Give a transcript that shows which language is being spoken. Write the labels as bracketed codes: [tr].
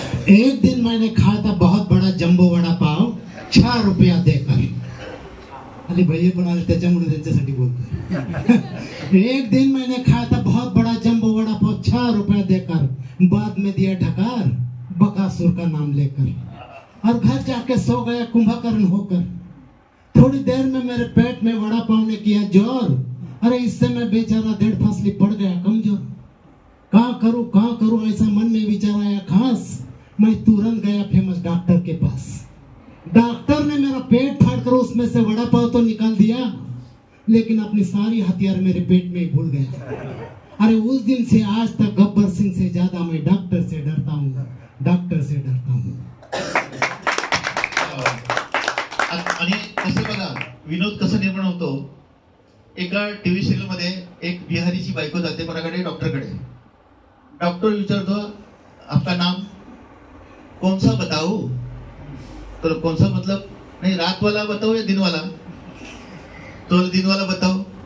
[hi] एक दिन मैंने खाया था बहुत बड़ा जंबो वड़ा पाव 6 रुपया देकर. [mr] अरे भैया पण आले त्याच्यामुळे त्यांच्यासाठी बोलतो. [hi] एक दिन मैंने खाया था बहुत बड़ा जंबो वड़ा पाव 6 रुपया देकर, बाद में दिया ठकार बकासुर का नाम लेकर, और घर जाके सो गया कुंभकर्ण होकर. थोड़ी देर में मेरे पेट में वड़ा पाव ने किया जोर, अरे इससे मैं बेचारा 1.5 फसली पड़ गया कमजोर. कहाँ करूं ऐसा मन में विचार आया खास, मैं तुरंत गया फेमस डॉक्टर के पास. डॉक्टर ने मेरा पेट फाड़कर उसमें से वड़ा पाव तो निकाल दिया, लेकिन अपनी सारी हथियार मेरे पेट में ही भूल गया. अरे उस दिन से आज तक गब्बर सिंह से ज्यादा मैं डॉक्टर से डरता हूँ, डॉक्टर से डरता हूँ. [mr] आणि कसं बघा विनोद कसा निर्माण होतो. एका टीव्ही सिरियल मध्ये एक बिहारीची बायको जाते कोणाकडे, डॉक्टरकडे. डॉक्टर विचारतो [hi] आपका नाम कौन सा बताओ, तो कौन सा मतलब नहीं, रात वाला बताओ या दिन वाला, तो दिन वाला बताओ.